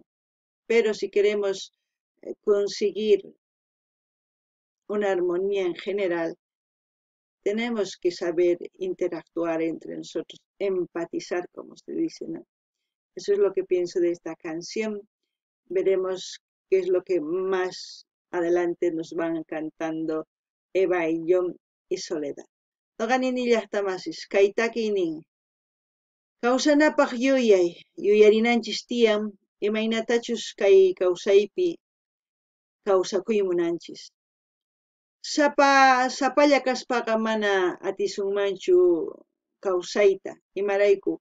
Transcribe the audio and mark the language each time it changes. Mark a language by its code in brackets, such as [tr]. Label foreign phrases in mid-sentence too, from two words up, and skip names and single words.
[es] Pero si queremos conseguir una armonía en general, tenemos que saber interactuar entre nosotros, empatizar, como se dice, ¿no? Eso es lo que pienso de esta canción. Veremos qué es lo que más adelante nos van cantando Eva y John y Soledad. [qu] Noqanini llaqtamasis, kaytaki nin. Kawsanapaq yuyarinanchis tiyan, imaynatachus kay kawsaypi kawsakuymunanchis. Sapalla kaspaqa mana atisunmanchu kawsayta, imarayku.